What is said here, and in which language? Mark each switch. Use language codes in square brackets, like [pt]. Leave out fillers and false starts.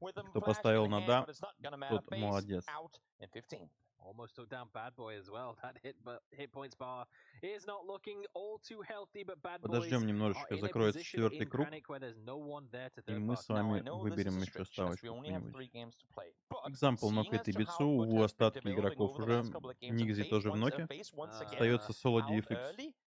[ru] Кто поставил на да, тот молодец. [en] Almost took down Bad Boy as well. That hit points bar is not looking all too healthy, but Bad Boy [ru] Подождем немножечко, закроется 4-й круг, и мы с вами выберем еще ставочку какую-нибудь. Экзампл нокает Ибицу, у остатки игроков уже, Никзи тоже в ноке. Остается соло DFX.